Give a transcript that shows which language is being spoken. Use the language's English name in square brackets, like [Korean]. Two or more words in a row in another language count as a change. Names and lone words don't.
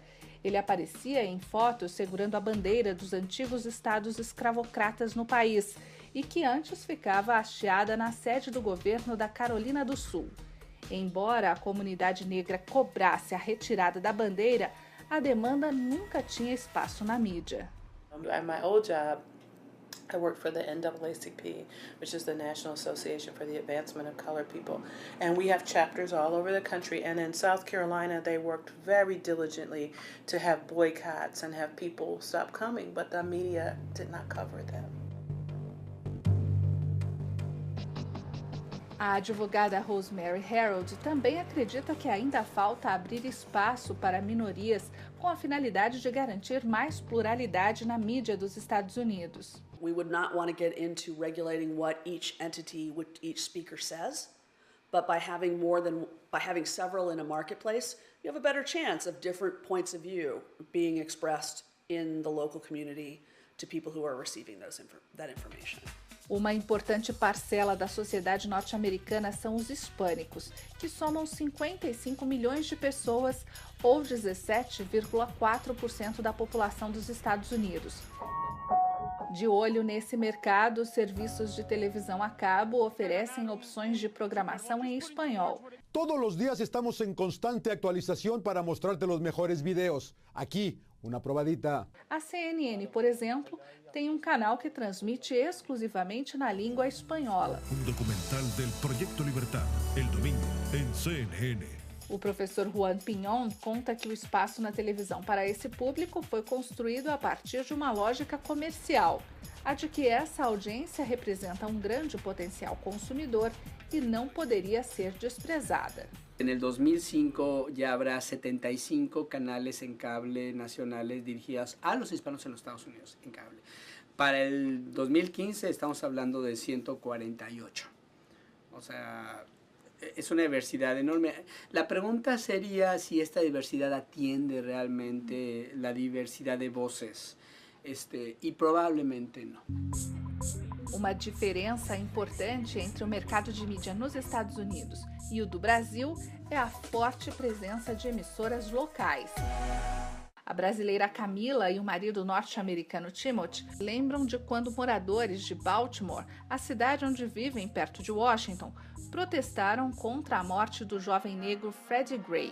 [Portuguese] Ele aparecia em fotos segurando a bandeira dos antigos estados escravocratas no país e que antes ficava hasteada na sede do governo da Carolina do Sul. Embora a comunidade negra cobrasse a retirada da bandeira, a demanda nunca tinha espaço na mídia. [English] At my old job, I worked for the NAACP, which is the National Association for the Advancement of Colored People. And we have chapters all over the country. And in South Carolina, they worked very diligently to have boycotts and have people stop coming, but the media did not cover them. [Portuguese] A advogada Rosemary Harold também acredita que ainda falta abrir espaço para minorias com a finalidade de garantir mais pluralidade na mídia dos Estados Unidos. [English] We would not want to get into regulating what each entity, what each speaker says, but by having several in a marketplace, you have a better chance of different points of view being expressed in the local community to people who are receiving that information. [Portuguese] Uma importante parcela da sociedade norte-americana são os hispânicos, que somam 55 milhões de pessoas, ou 17,4% da população dos Estados Unidos. De olho nesse mercado, serviços de televisão a cabo oferecem opções de programação em espanhol. [Spanish] Todos los días estamos en constante actualización para mostrarte los mejores videos. Aquí, una probadita. [Portuguese] A CNN, por exemplo, tem um canal que transmite exclusivamente na língua espanhola. [Spanish] Documental del Proyecto Libertad, el domingo, en CNN. [Portuguese] O professor Juan Piñón conta que o espaço na televisão para esse público foi construído a partir de uma lógica comercial, a de que essa audiência representa um grande potencial consumidor e não poderia ser desprezada. [Spanish] En el 2005 ya habrá 75 canales en cable nacionales dirigidos a los hispanos en los Estados Unidos, en cable. Para el 2015 estamos hablando de 148. O sea, es una diversidad enorme. La pregunta sería si esta diversidad atiende realmente la diversidad de voces, [Portuguese] e provavelmente não. Uma diferença importante entre o mercado de mídia nos Estados Unidos e o do Brasil é a forte presença de emissoras locais. A brasileira Camila e o marido norte-americano Timothy lembram de quando moradores de Baltimore, a cidade onde vivem perto de Washington, protestaram contra a morte do jovem negro Freddie Gray.